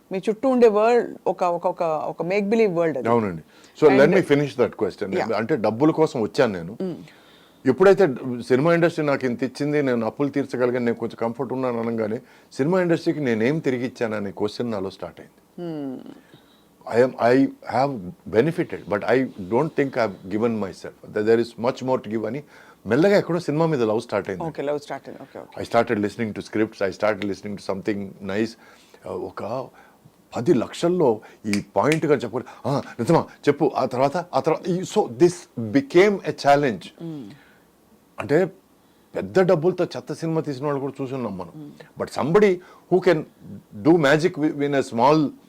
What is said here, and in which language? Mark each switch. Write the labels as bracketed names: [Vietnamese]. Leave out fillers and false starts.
[Telugu] మీ చుట్టూ ఉండే వరల్డ్ ఒక మేక్ బిలీవ్ వరల్డ్ అది. అవునండి. [English] So let me finish that question. [Telugu] అంటే డబ్బుల కోసం వచ్చాను నేను. ఎప్పుడైతే సినిమా ఇండస్ట్రీ నాకు ఇంత ఇచ్చింది, నేను అప్పులు తీర్చగలిగాను, నేను కొంచెం కంఫర్ట్ ఉన్నాను అనగానే సినిమా ఇండస్ట్రీకి నేనేం తిరిగి ఇచ్చాను అనే క్వశ్చన్ నాలో స్టార్ట్ అయింది. [English] I have benefited, but I don't think I've given myself. There is much more to give [Telugu] అని మెల్లగా ఎక్కడో సినిమా మీద లవ్ స్టార్ట్ అయింది. ఓకే, లవ్ స్టార్ట్ అయింది. Okay, okay. [English] I started listening to scripts, I started listening to something nice. [Telugu] ఒక 10 లక్షల్లో ఈ పాయింట్గా చెప్పు, నిజమా చెప్పు, ఆ తర్వాత [English] So this became a challenge. [Telugu] అంటే పెద్ద డబ్బులతో చెత్త సినిమా తీసిన వాళ్ళు కూడా చూసున్నాం మనం. [English] But somebody who can do magic win a small.